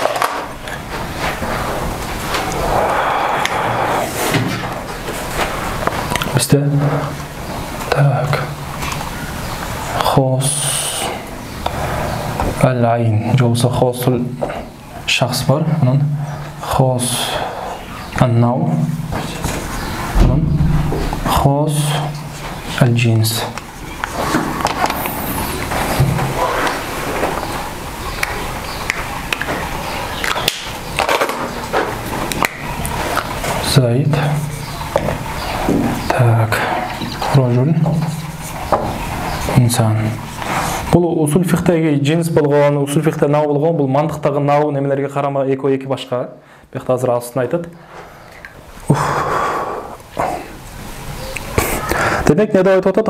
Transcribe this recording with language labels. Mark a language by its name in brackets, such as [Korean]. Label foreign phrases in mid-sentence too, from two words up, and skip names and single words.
[Kyrgyz] Бизде так. [Arabic] خاص العين, [Kyrgyz] же болсо [Arabic] خاص الشخص [Kyrgyz] бар, анан [Arabic] خاص النوع خاص الجنس زائد так رجل إنسان. [Kyrgyz] Бул усул фихтеги джинс болгон, усул фихте нау болгон, бул мантыктагы нау немелерге карама эки башка. Бияқта азыр астын айтат. Демек, не деп айтып атат?